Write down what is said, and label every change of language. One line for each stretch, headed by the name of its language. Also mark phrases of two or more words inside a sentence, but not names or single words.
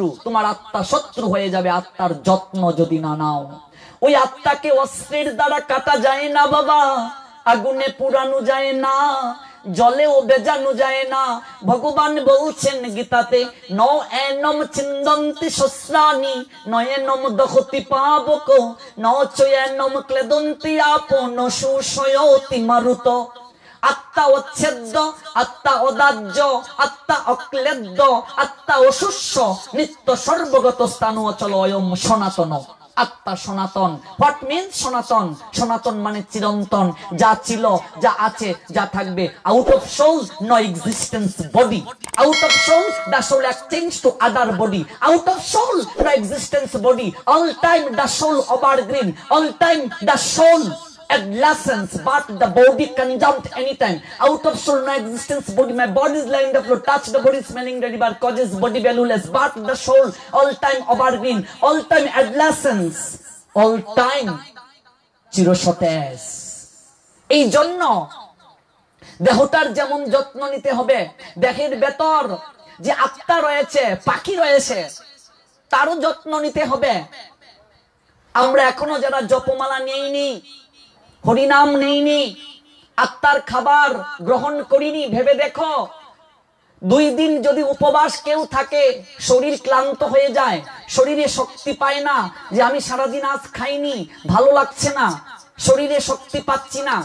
Bangla: তোমার আত্মা শত্রু হয়ে যাবে আত্মার যত্ন যদি না নাও। ওই আত্মাকে অস্ত্রের দ্বারা কাটা যায় না বাবা, আগুনে পুরানো যায় না, জলেও বেজানো যায় না। ভগবান বলছেন গীতাতে,
Sanskrit: ন এনম চিন্দন্তি শস্ত্রাণি নয়েনম দহতি পাবক ন চয়েনম ক্লেদন্তি আপন সুশয়তি মারুত। আত্মা অচ্ছেদ্য, আত্মা অদাহ্য, আত্মা অক্লেদ্য, আত্মা অশুষ্য, নিত্য সর্বগত স্থান অচল অয়ম সনাতন।
Bangla: আত্মা সনাতন।
English: what means
Bangla: সনাতন? সনাতন মানে চিরন্তন, যা ছিল, যা আছে, যা থাকবে।
English: out of soul no existence body, আউট অফ সোল the soul exchange to other body, out of soul no existence body, all time the soul evergreen, all time the soul adolescence, but the body conjunct anytime. Out of soul no existence body, my body is lying the floor, touch the body smelling the river, causes body valueless, but the soul all time evergreen, all time adolescence, all time চিরসতেজ।
Bangla: এই জন্য দেহটার যেমন যত্ন নিতে হবে, দেহের ভেতর যে আত্মা রয়েছে, পাখি রয়েছে, তারও যত্ন নিতে হবে। আমরা এখনো যারা জপমালা নেইনি, হরিনাম নেইনি, আত্মার খাবার গ্রহণ করিনি, ভেবে দেখো 2 দিন যদি উপবাস কেউ থাকে, শরীর ক্লান্ত হয়ে যায়, শরীরে শক্তি পায় না, যে আমি সারাদিন আজ খাইনি, ভালো লাগছে না, শরীরে শক্তি পাচ্ছি না।